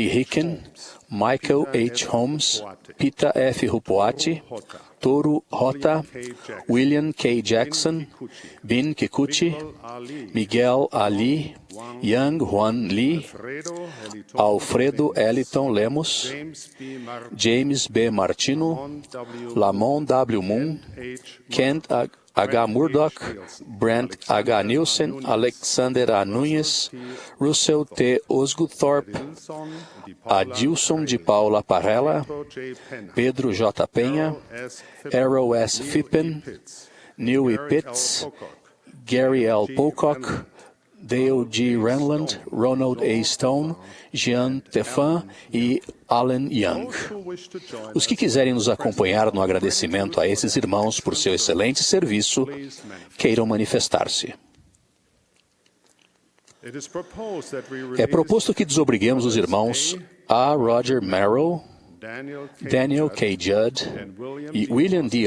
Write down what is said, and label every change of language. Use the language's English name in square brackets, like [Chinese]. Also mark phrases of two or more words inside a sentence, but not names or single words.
[Portuguese] Hicken, Michael H. Holmes, Pita F. Rupoati, Toru Rota, William K. Jackson, Bin Kikuchi, Miguel Ali, Yang Huan Lee, Alfredo Eliton Lemos, James B. Martino, Lamont W. Moon, Kent H. Murdoch, Brent H. Nielsen, Alexander A. Nunes, Russell T. Osgoodthorpe, Adilson de Paula Parrella, Pedro J. Penha, Errol S. Fippen, Neil E. Pitts, Gary L. Pocock, Dale G. Renland, Ronald A. Stone, Jean Tefan e Alan Young. Os que quiserem nos acompanhar no agradecimento a esses irmãos por seu excelente serviço, queiram manifestar-se. É proposto que desobriguemos os irmãos A. Roger Merrill, Daniel K. Judd e William D.